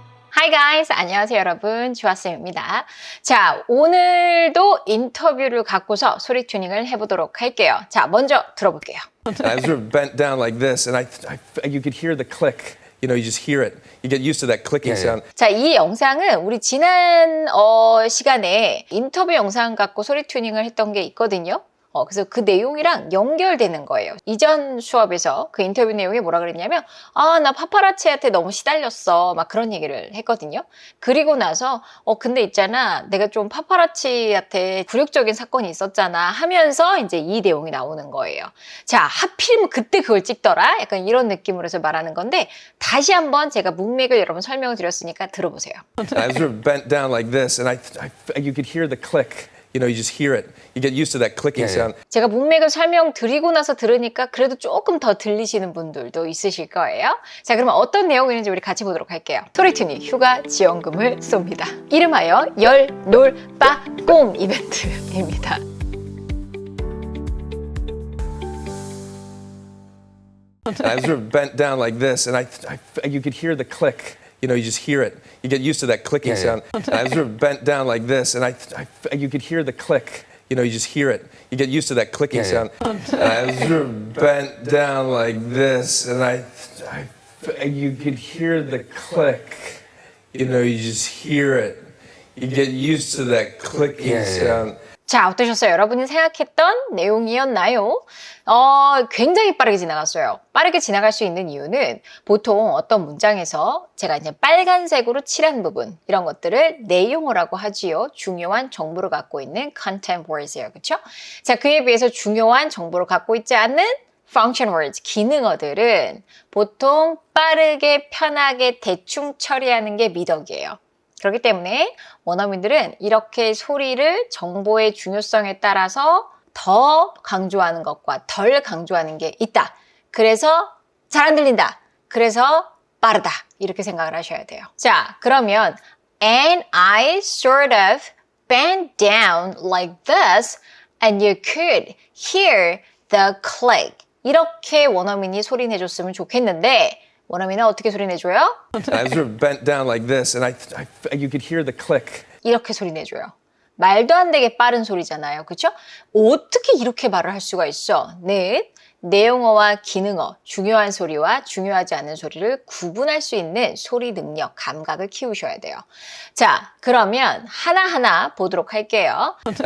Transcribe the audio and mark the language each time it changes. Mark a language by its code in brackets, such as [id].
[en] Hi guys, [ko] 안녕하세요 여러분, 주아쌤입니다. 자, 오늘도 인터뷰를 갖고서 소리 튜닝을 해보도록 할게요. 자, 먼저 들어볼게요. [en] I was sort of bent down like this, and you could hear the click. You know, you just hear it. You get used to that clicking sound. [ko] 자, 이 영상은 우리 지난 시간에 인터뷰 영상 갖고 소리 튜닝을 했던 게 있거든요. 그래서 그 내용이랑 연결되는 거예요. 이전 수업에서 그 인터뷰 내용이 뭐라 그랬냐면 나 파파라치한테 너무 시달렸어 막 그런 얘기를 했거든요. 그리고 나서 근데 있잖아 내가 좀 파파라치한테 굴욕적인 사건이 있었잖아 하면서 이제 이 내용이 나오는 거예요. 자, 하필이면 그때 그걸 찍더라? 약간 이런 느낌으로 해서 말하는 건데 다시 한번 제가 문맥을 여러분 설명을 드렸으니까 들어보세요. [en] I was sort of bent down like this, and you could hear the click. You know, you just hear it. You get used to that clicking sound. [ko] 제가 문맥을 설명드리고 나서 들으니까 그래도 조금 더 들리시는 분들도 있으실 거예요. 자, 그러면 어떤 내용이 있는지 우리 같이 보도록 할게요. 소리 튜닝 휴가 지원금을 쏩니다. 이름하여 열, 놀, 빠, 꼼 이벤트입니다. [en] I was sort of bent down like this, and you could hear the click. You know, you just hear it. You get used to that clicking sound. I was sort of bent down like this, and you could hear the click. You know, you just hear it. You get used to that clicking sound. I was sort of bent down like this, and you could hear the click. You know, you just hear it. You get used to that clicking sound. [ko] 자, 어떠셨어요? 여러분이 생각했던 내용이었나요? 굉장히 빠르게 지나갔어요. 빠르게 지나갈 수 있는 이유는 보통 어떤 문장에서 제가 이제 빨간색으로 칠한 부분 이런 것들을 내용어라고 하지요. 중요한 정보를 갖고 있는 content words예요. 그렇죠? 자, 그에 비해서 중요한 정보를 갖고 있지 않는 function words, 기능어들은 보통 빠르게 편하게 대충 처리하는 게 미덕이에요. 그렇기 때문에 원어민들은 이렇게 소리를 정보의 중요성에 따라서 더 강조하는 것과 덜 강조하는 게 있다. 그래서 잘 안 들린다. 그래서 빠르다. 이렇게 생각을 하셔야 돼요. 자, 그러면 [en] And I sort of bent down like this and you could hear the click. [ko] 이렇게 원어민이 소리 내줬으면 좋겠는데 원어민은 어떻게 소리 내줘요? [en] I was sort of bent down like this, and you could hear the click. [ko] 이렇게 소리 내줘요. 말도 안 되게 빠른 소리잖아요. 그렇죠? 어떻게 이렇게 말을 할 수가 있어? 네, 내용어와 기능어, 중요한 소리와 중요하지 않은 소리를 구분할 수 있는 소리 능력, 감각을 키우셔야 돼요. 자, 그러면 하나하나 보도록 할게요.